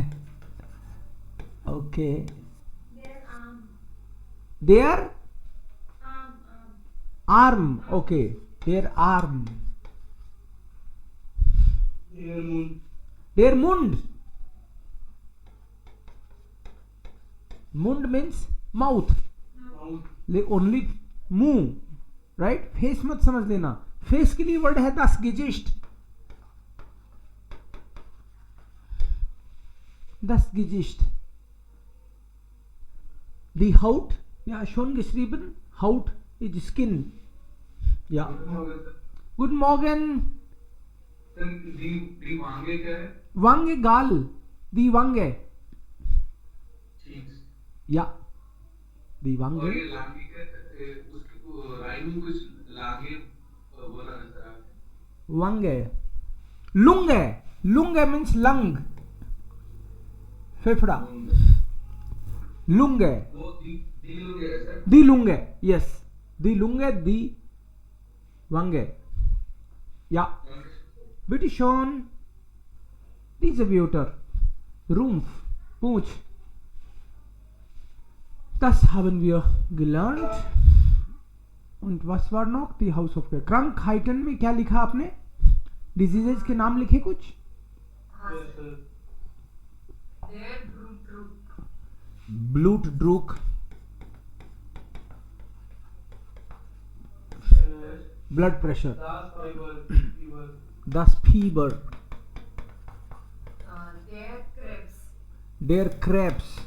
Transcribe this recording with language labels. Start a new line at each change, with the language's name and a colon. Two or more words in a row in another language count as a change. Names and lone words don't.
German: Okay. Der Arm. Okay. Der Arm. Der Mund.
English: Mund means mouth. Only मुंह, राइट?
Hindi: फेस मत समझ लेना. फेस के लिए वर्ड है
German: das Gesicht. Das Gesicht. Die Haut. Ja, schon geschrieben. Haut
English: is skin.
German: Ja. Guten Morgen. Die Wange क्या है? Wange, Gal. Die Wange. Ja. Die Wange.
Hindi: और ये लांगे उसकी राइमिंग कुछ लांगे बोला नजर आता है.
German: Wange. Lunge. Lunge
English: means lung.
Hindi: फेफड़ा. Lunge. वो
German: die Lunge
Hindi: है सर.
German: Die Lunge. Yes. Die Lunge, die Wange. Ja. Bitte schon. Diese Wörter. Rumpf. Pooch. Das haben wir gelernt. Und was war noch? Die Hausaufgabe.
Hindi: Krankheiten में क्या लिखा आपने? Diseases के नाम लिखे कुछ?
German: Blutdruck.
English: Blood pressure.
German: Das Fieber. Der Krebs.